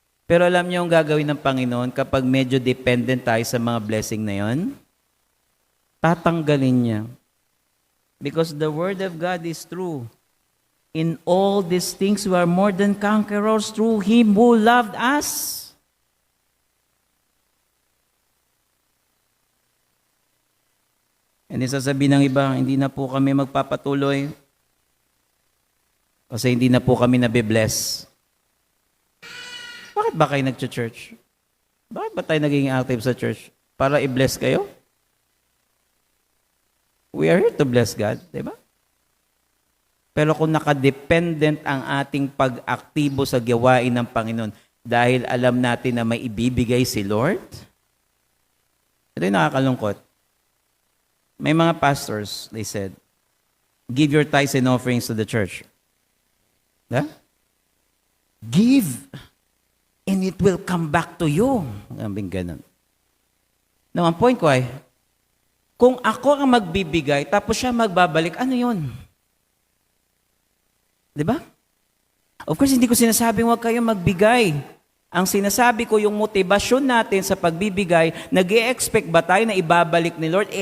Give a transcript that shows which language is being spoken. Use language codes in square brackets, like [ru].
[tl] Pero alam niyo ang gagawin ng Panginoon kapag medyo dependent tayo sa mga blessing na yon? Tatanggalin niya. [en] Because the Word of God is true. In all these things, we are more than conquerors through Him who loved us. [tl] And sasabihin ng iba, hindi na po kami magpapatuloy kasi hindi na po kami nabibless. Bakit ba kayo nag-church? Bakit ba tayo naging active sa church? Para i-bless kayo? [en] We are here to bless God, [tl] di ba? Pero kung nakadependent ang ating pag-aktibo sa gawain ng Panginoon dahil alam natin na may ibibigay si Lord, ito yung nakakalungkot. May mga [en] pastors, they said, give your tithes and offerings to the church. Yeah? Give, and it will come back to you. [tl] Sabi ganun. Now, ang point ko ay, kung ako ang magbibigay, tapos siya magbabalik, ano yun? Di ba? [en] Of course, [tl] hindi ko sinasabing huwag kayong magbigay. Ang sinasabi ko, yung motibasyon natin sa pagbibigay, nag-e-expect ba tayo na ibabalik ni Lord?